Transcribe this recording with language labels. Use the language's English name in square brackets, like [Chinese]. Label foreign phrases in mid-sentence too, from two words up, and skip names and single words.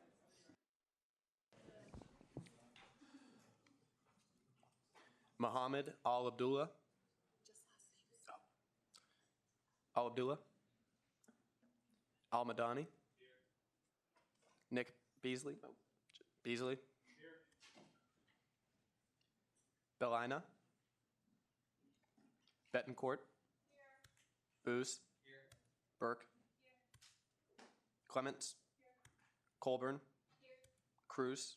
[English] Muhammad Al Abdullah. Al Abdullah. Al Madani. Nick Beasley. Beasley. Belina. Betancourt. Booz. Burke. Clements. Colburn. Cruz.